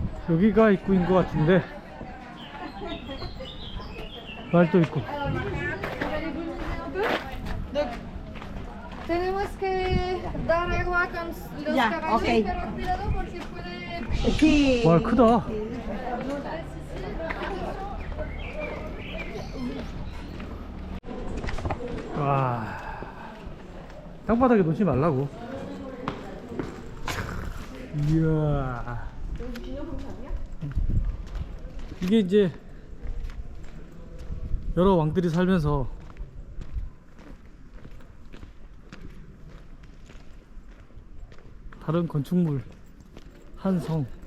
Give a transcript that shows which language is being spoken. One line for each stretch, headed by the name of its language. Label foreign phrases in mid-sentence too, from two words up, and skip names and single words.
Korean: 여기가 입구인 것 같은데 말도 있고.
Spanish: Tenemos que dar agua con los Ya, caballos, ok. pero cuidado porque puede... Sí.
Korean: 와 크다. 와 땅바닥에 놓지 말라고. 이야 이게 이제 여러 왕들이 살면서 다른 건축물 한성.